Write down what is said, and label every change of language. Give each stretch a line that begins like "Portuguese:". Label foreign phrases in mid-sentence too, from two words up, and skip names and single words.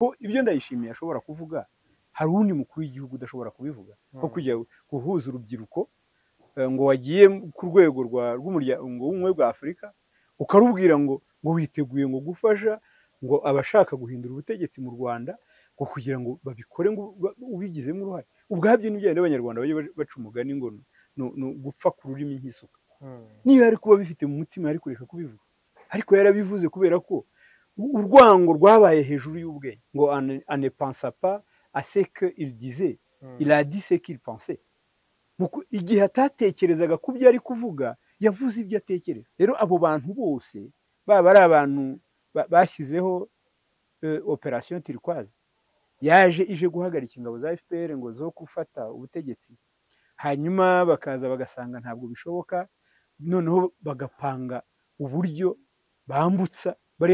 Kinyarwanda: ko ibyo Ndayishimiye ashobora kuvuga hari undi mukuru w'igihugu udashobora kubivuga nko kujya guhuza urubyiruko ngo wagiye ku rwego rw'umuryango w'ubumwe bwa Afurika ukarubwira ngo witeguye ngo gufasha ngo abashaka guhindura ubutegetsi mu Rwanda ngo kugira ngo babikore ngo ubigizemo uruhare ubwabyo n'ibyo abanyarwanda bajye baca umugani ngo gupfa ku rurimi nk'isuka niyo yari kuba bifite mu mutima yari kureka kubivuga ariko yarabivuze kubera ko urwango rwabaye hejuru y'ubwenge ngo
French: ane pensa pas à ce qu'il disait il a dit ce qu'il pensait
Kinyarwanda: igihe atatekerezaga ku byo ari kuvuga yavuze ibyo atekereza rero abo bantu bose baba ari abantu bashyizeho operation turquoise ije guhagarika ingabo za FPR ngo zo gufata ubutegetsi hanyuma bakaza bagasanga ntabwo bishoboka noneho bagapanga uburyo bambutsa bariya